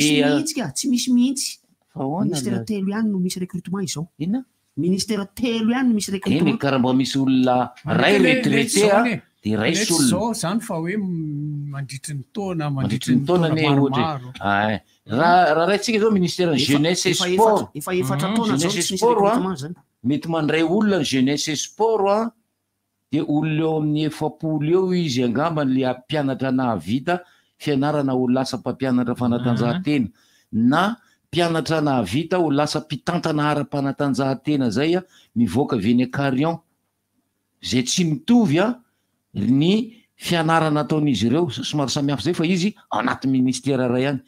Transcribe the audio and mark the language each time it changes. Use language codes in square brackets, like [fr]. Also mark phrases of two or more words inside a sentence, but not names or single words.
[mg] tsy misy mihitsy ministera telo ihany no misy recrutement izao. Inona? Ministera telo ihany no misy recrutement. Eny karaha mba misy olona ray retraité dia ray solona zao zany fa hoe mandritry ny taona maromaro. Raha raintsika zao ministera ny [fr] jeunesse et sport [mg] efa efatra taona zao tsy misy recrutement zany. Mety mandray olona ny [fr] jeunesse et sport [mg] dia olona eo amin'ny 700 eo izy angambany le mpianatra nahavita fianarana ho lasa mpampianatra fanatanjahantena na mpianatra nahavita ho lasa mpitantana ara-panatanjahantena zay mivoaka veny Carillon zay tsy mitovy ny fianarana ataon'izy ireo somary samihafa zay fa izy anaty ministera ray ihany.